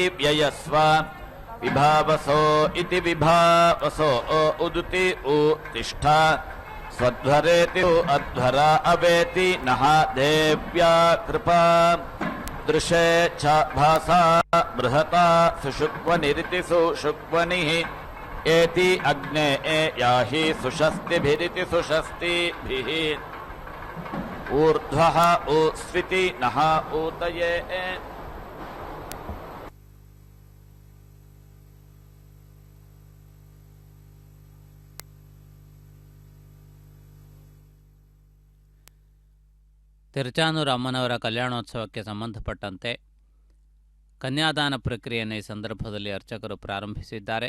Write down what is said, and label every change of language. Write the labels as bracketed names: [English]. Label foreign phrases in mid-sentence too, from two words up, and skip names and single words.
[Sanskrit] व्ययस्व विभावसो इति विभावसो उदुति उत्तिष्ठा स्वध्वरेति अध्वरा अवेति नः देव्या कृपा दृशे च भासा बृहता सुषुक्वनिरिति सुषुक्वनिः एति अग्ने याहि सुषस्तिभिरिति सुषस्तिभिः ऊर्ध्वः उस्विति नः ऊतये [Kannada] ತಿರುಚಾನೂರು ಅಮ್ಮನವರ ಕಲ್ಯಾಣೋತ್ಸವಕ್ಕೆ ಸಂಬಂಧಪಟ್ಟಂತೆ ಕನ್ಯಾದಾನ ಪ್ರಕ್ರಿಯೆಯನ್ನು ಈ ಸಂದರ್ಭದಲ್ಲಿ ಅರ್ಚಕರು ಪ್ರಾರಂಭಿಸಿದ್ದಾರೆ.